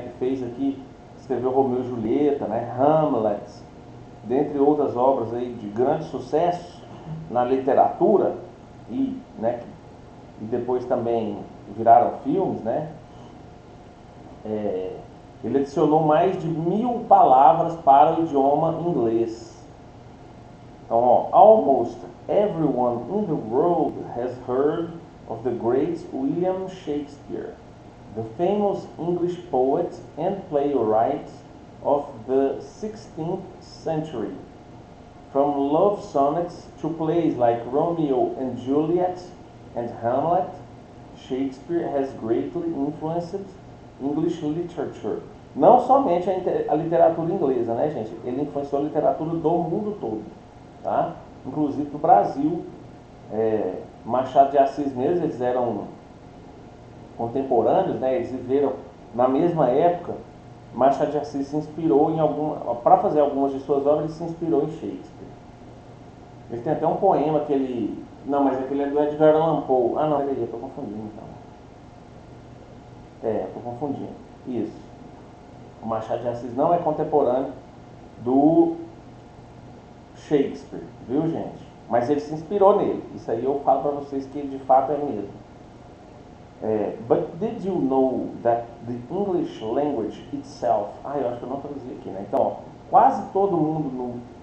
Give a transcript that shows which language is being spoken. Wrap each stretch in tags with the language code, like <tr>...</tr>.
<pt>Que fez aqui, escreveu Romeu e Julieta, né? Hamlet, dentre outras obras aí de grande sucesso na literatura e depois também viraram filmes, né? Ele adicionou mais de 1000 palavras para o idioma inglês. Então, ó,</pt> <en>almost everyone in the world has heard of the great William Shakespeare, the famous English poet and playwright of the 16th century. From love sonnets to plays like Romeo and Juliet and Hamlet, Shakespeare has greatly influenced English literature.</en> <pt>Não somente a literatura inglesa, né, gente? Ele influenciou a literatura do mundo todo, tá? Inclusive do Brasil. Machado de Assis mesmo, eles eram contemporâneos, né? Eles viveram na mesma época. Machado de Assis se inspirou em para fazer algumas de suas obras, ele se inspirou em Shakespeare. Ele tem até um poema que ele... Não, mas aquele é do Edgar Allan Poe. Ah, não, peraí, eu tô confundindo então. Tô confundindo. Isso. O Machado de Assis não é contemporâneo do Shakespeare, viu, gente? Mas ele se inspirou nele. Isso aí eu falo para vocês que de fato é mesmo.</pt> <en>But did you know that the English language itself...</en> <pt>eu acho que eu não traduzi aqui, né? Então, ó, quase todo mundo...</pt>